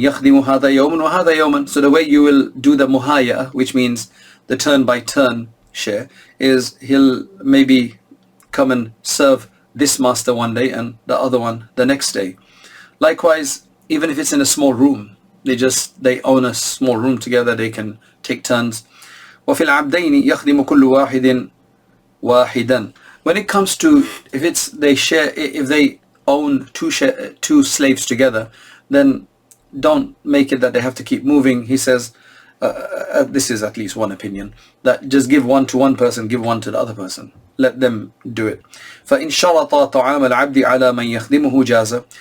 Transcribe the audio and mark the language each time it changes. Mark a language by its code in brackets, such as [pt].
[ar] يَخْدِمُ هَذَا يَوْمًا وَهَذَا يَوْمًا. [en] So the way you will do the muhaya, which means the turn by turn share is he'll maybe come and serve this master one day and the other one the next day. Likewise, even if it's in a small room, they own a small room together, they can take turns. [ar] وفي العبدين يخدم كل واحد واحدا. [en] When it comes to if they own two slaves together, then don't make it that they have to keep moving. He says, this is at least one opinion, that just give one to one person, give one to the other person. Let them do it. [ar] فَإِنْ شَرَطَ طَعَامَ الْعَبْدِ عَلَى مَنْ يَخْدِمُهُ جَازَ.